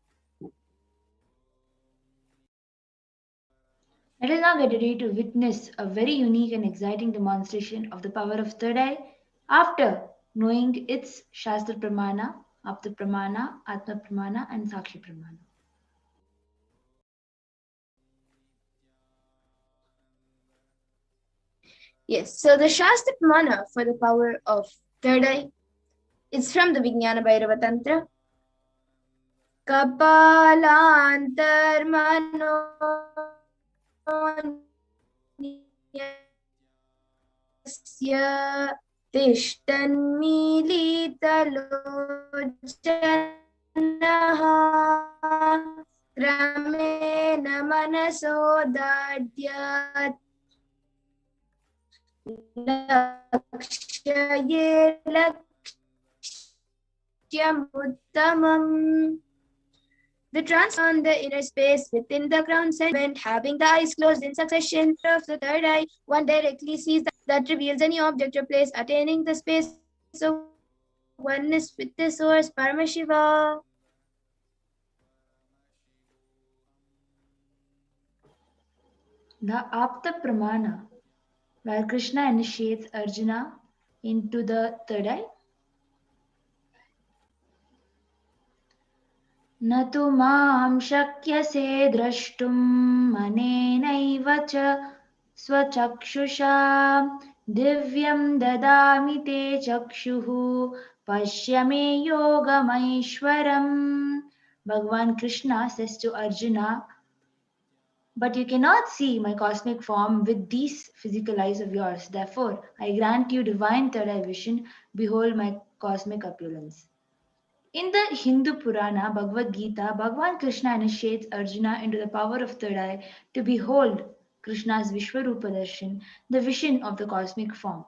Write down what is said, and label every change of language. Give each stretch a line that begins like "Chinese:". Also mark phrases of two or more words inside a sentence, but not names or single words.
English: Let us now get ready to witness a very unique and exciting demonstration of the power of third eye after knowing its
Sanskrit: Shastra Pramana, Apta Pramana, Atma Pramana, and Sakshi Pramana.
English: Yes, so the
Sanskrit: Shastra Pramana
English: for the power of third eye is from the Vijnana Bhairava Tantra.
Sanskrit: Kapalantar mano tishtannilitalochanaha kramena manasodadhyat lakshaye lakshyamuttamam.
English: The trance on the inner space within the crown segment, having the eyes closed in succession of the third eye, one directly sees that reveals any object or place, attaining the space of oneness with the source, Paramashiva. The
Sanskrit: Apta Pramana,
English: where Krishna initiates Arjuna into the third eye.
Sanskrit: न तु मां शक्यसे द्रष्टुम् अनेनैव च स्वचक्षुषा दिव्यं ददामि ते चक्षुः पश्य मे योगमैश्वरम्.
English: Bhagavan Krishna says to Arjuna, but you cannot see my cosmic form with these physical eyes of yours. Therefore, I grant you divine third eye vision. Behold my cosmic opulence. In the Hindu Purana Bhagavad Gita, Bhagavan Krishna initiates Arjuna into the power of third eye to behold Krishna's
Sanskrit: Vishwarupa Darshan,
English: the vision of the cosmic form.